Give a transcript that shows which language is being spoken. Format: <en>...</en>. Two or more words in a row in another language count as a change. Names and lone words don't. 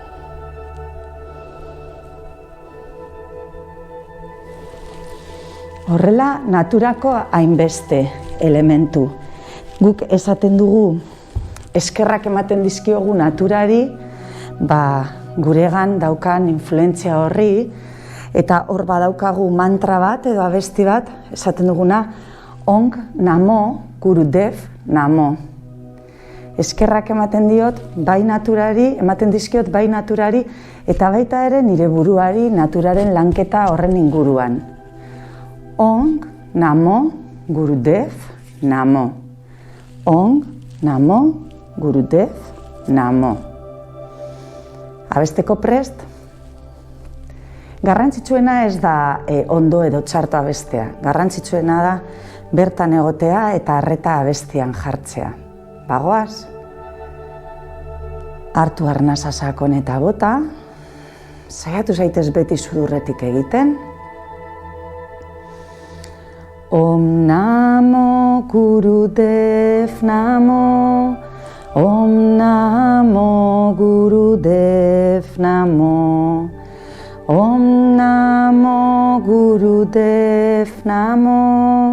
<eu>Horrela, naturako hainbeste elementu. Guk esaten dugu, eskerrak ematen dizkiogu naturari, guregan daukan influentzia horri, eta hor badaukagu mantra bat edo abesti bat, esaten duguna,</eu> <sa>ओं नमो, गुरुदेव नमो.</sa> <eu>Eskerrak ematen dizkiot bai naturari, eta baita ere nire buruari naturaren lanketa horren inguruan.</eu> <sa>Ong, नमो, गुरुदेव, नमो. ओं, नमो, गुरुदेव, नमो.</sa> <eu>Abesteko prest? Garrantzitsuena ez da ondo edo txarto abestea. Garrantzitsuena da bertan egotea eta arreta abestian jartzea. Bagoaz? Hartu arnasa sakon eta bota. Saiatu zaitez beti sudurretik egiten.</eu> <sa>ओं नमो गुरुदेव नमो. ओं नमो गुरुदेव नमो. ओं नमो गुरुदेव नमो.</sa>